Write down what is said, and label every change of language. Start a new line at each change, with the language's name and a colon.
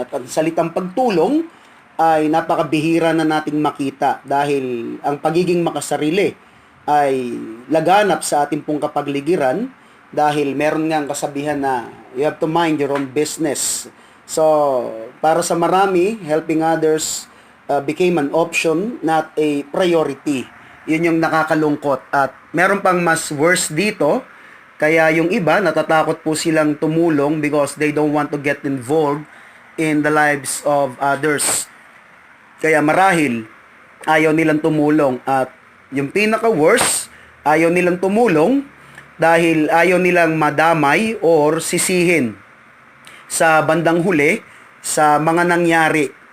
Filipino: At ang salitang pagtulong ay napakabihira na nating makita dahil ang pagiging makasarili ay laganap sa ating pong kapagligiran dahil meron nga ang kasabihan na
English: you have to mind your own business. So,
Filipino: para sa marami,
English: helping others became an option, not a priority.
Filipino: Yun yung nakakalungkot. At meron pang mas worse dito. Kaya yung iba, natatakot po silang tumulong
English: because they don't want to get involved in the lives of others.
Filipino: Kaya marahil, ayaw nilang tumulong. At yung pinaka-worst, ayaw nilang tumulong dahil ayaw nilang madamay or sisihin sa bandang huli sa mga nangyari.